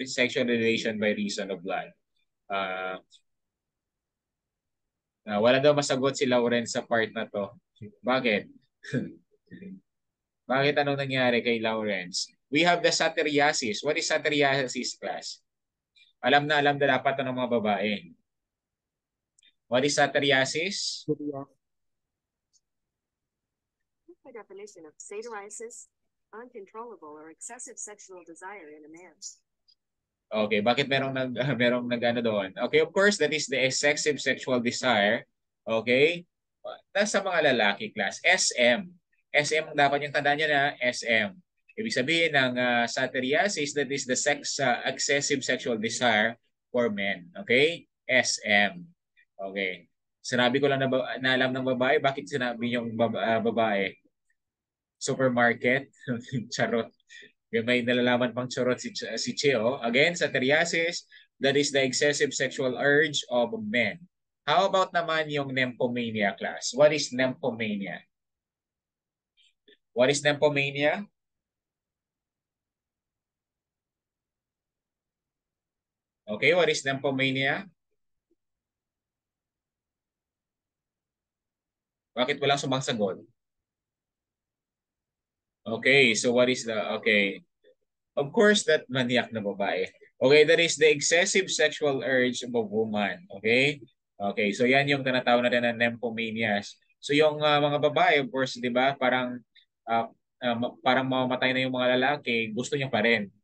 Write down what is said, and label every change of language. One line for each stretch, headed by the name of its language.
English: Sexual relation by reason of blood.
Filipino: Wala daw masagot si Lauren sa part na to. Bakit? Bakit anong nangyari kay Lawrence? We have the satyriasis.
English: What is satyriasis, class?
Filipino: Alam na dapat ng mga babae.
English: What is satyriasis? The definition of satyriasis, uncontrollable or excessive sexual desire in a man.
Filipino: Okay, bakit merong nag-ano doon?
English: Okay, of course, that is the excessive sexual desire.
Filipino: Okay? Nasa mga lalaki, class. SM. SM ang dapat yung tandaan nyo na SM.
English: Ibig sabihin ng satyriasis, that is the excessive sexual desire for men. Okay? SM. Okay.
Filipino: Sinabi ko lang na alam ng babae, bakit sinabi yung babae? Supermarket? Charot. May nalalaman pang charot si Cheo.
English: Again, satyriasis, that is the excessive sexual urge of men. How about naman yung nymphomania, class? What is nymphomania? What is nymphomania? Okay, what is nymphomania?
Filipino: Bakit walang sumasagot?
English: Okay, so what is the, okay. Of course, that maniac na babae. Okay, that is the excessive sexual urge of a woman.
Filipino: Okay? Okay, so yan yung tinatawag natin na nymphomanias. So yung mga babae, of course, di ba, parang mamamatay na yung mga lalaki, gusto niya pa rin.